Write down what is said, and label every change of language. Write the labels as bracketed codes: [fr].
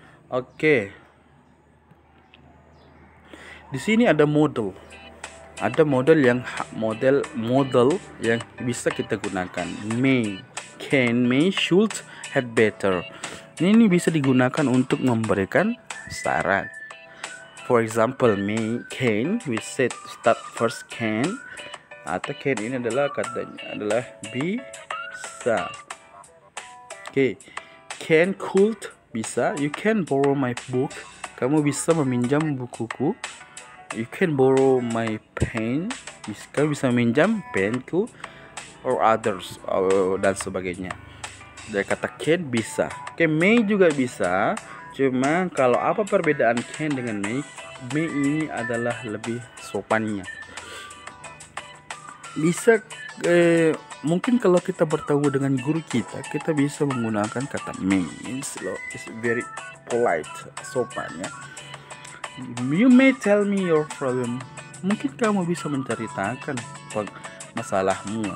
[id] Oke. Di sini ada model. Ada model yang bisa kita gunakan. [en] May, can, may, should, had better. [id] Ini bisa digunakan untuk memberikan saran. [en] For example, may, can, we said start first can. [id] Atau can ini adalah katanya adalah bisa. Oke. [en] Can, could, bisa. You can borrow my book. [id] Kamu bisa meminjam bukuku. [en] You can borrow my pen. [id] Kamu bisa meminjam penku. [en] Or others, [id] dan sebagainya. Dari kata can bisa. Oke, may juga bisa. Cuma kalau apa perbedaan can dengan may? May ini adalah lebih sopannya. Bisa mungkin kalau kita bertemu dengan guru kita bisa menggunakan kata may. [en] It's very polite, [id] sopan ya. [en] You may tell me your problem. [id] Mungkin kamu bisa menceritakan masalahmu.